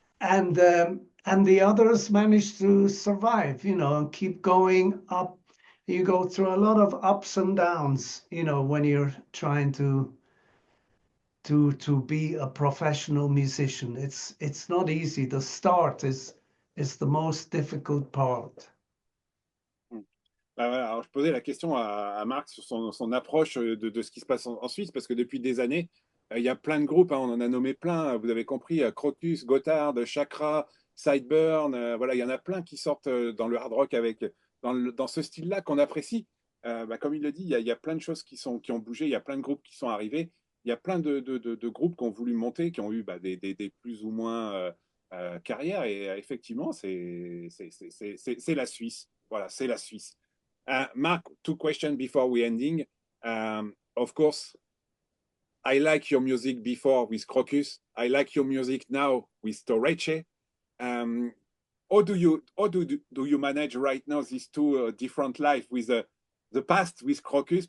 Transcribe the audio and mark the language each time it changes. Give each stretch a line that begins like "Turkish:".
English: and the others manage to survive, you know, and keep going up. You go through a lot of ups and downs, you know, when you're trying to be a professional musician. It's not easy. The start is the most difficult part.
French: Bah voilà, alors je posais la question à Marc sur son approche de ce qui se passe en Suisse, parce que depuis des années, il y a plein de groupes, hein, on en a nommé plein, vous avez compris, Krokus, Gotthard, Chakra, Sideburn, voilà, il y en a plein qui sortent dans le hard rock avec, dans ce style-là qu'on apprécie. Bah, comme il le dit, il y a plein de choses qui ont bougé, il y a plein de groupes qui sont arrivés, il y a plein de groupes qui ont voulu monter, qui ont eu bah, des plus ou moins carrières, et effectivement, c'est la Suisse. Voilà, c'est la Suisse.
English: Mark, two questions before we ending. Of course, I like your music before with Krokus. I like your music now with Storace. How do you manage right now these two different life with the past with Krokus?